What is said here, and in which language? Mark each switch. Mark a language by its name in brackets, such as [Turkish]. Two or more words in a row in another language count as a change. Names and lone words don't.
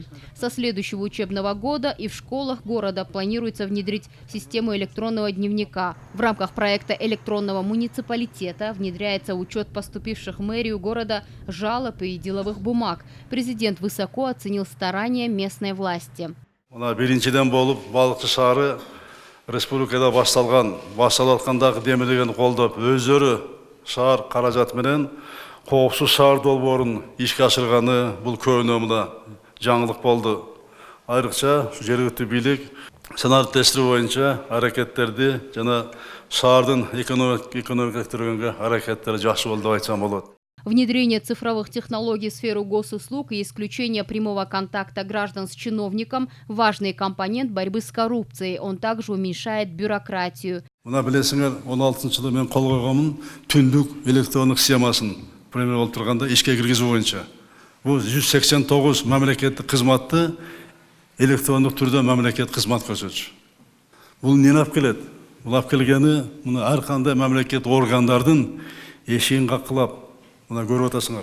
[Russian] Со следующего учебного года и в школах города планируется внедрить систему электронного дневника. В рамках проекта электронного муниципалитета внедряется учет поступивших в мэрию города жалоб и деловых бумаг. Президент высоко оценил старания местной власти. [Kyrgyz] Республикада башталаткандагы демилеген колдоп, өздөрү шаар каражаты менен коопсуз шаар долбоорун ишке ашырганы бул көбүнө жаңылык болду. Айрыкча жергиликтүү бийлик сценарий боюнча аракеттерди жана шаардын экономикалыктыргөнгө аракеттери жакшы болду деп айтсам болот. [Russian] Внедрение цифровых технологий в сферу госуслуг и исключение прямого контакта граждан с чиновником – важный компонент борьбы с коррупцией. Он также уменьшает бюрократию. [Kyrgyz] Мына билесиңер, 16-жылы мен кол койгонмун түндүк электрондук схемасын премьер болуп турганда ишке киргизүү боюнча. Бул 189 мамлекеттик кызматты электрондук түрдө мамлекет кызмат көрсөтчү. Бул эмне алып келет? Бул алып келгени мына ар кандай мамлекет органдардын эшигин какылап мына көрүп атасыңар.